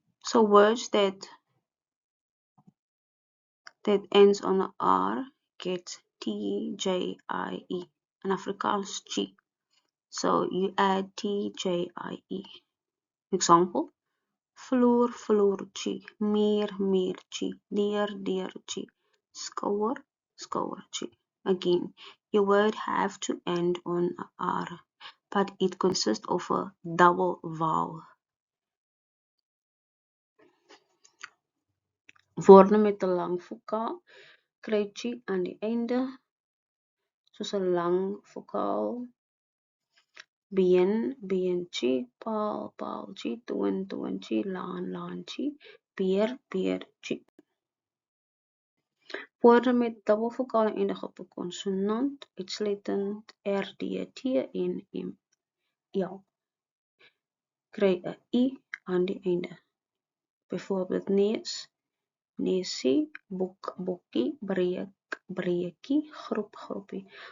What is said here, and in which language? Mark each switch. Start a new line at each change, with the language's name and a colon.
English: So words that ends on 'n R get T, J, I, E. In Afrikaans chi. So you add TJIE.
Afrikaans: Example, vloer, vloertjie, meer, meertjie, deur, deurtjie, skouer, skouertjie.
English: Again, your word have to end on a R, but it consists of a double vowel.
Afrikaans: Woorde met 'n lang vokaal kry chi aan die einde, soos 'n lang vokaal. Been, beentjie, paal, paaltjie, toon, toontjie, laan, laantjie, beer, beertjie. Woorde met dubbel vokaal eindig op 'n konsonant, uitsluitend RD, T en ML, kry 'n I aan die einde. Byvoorbeeld neus, neusie, boek, bokkie, breek, breekie, groep, groepie.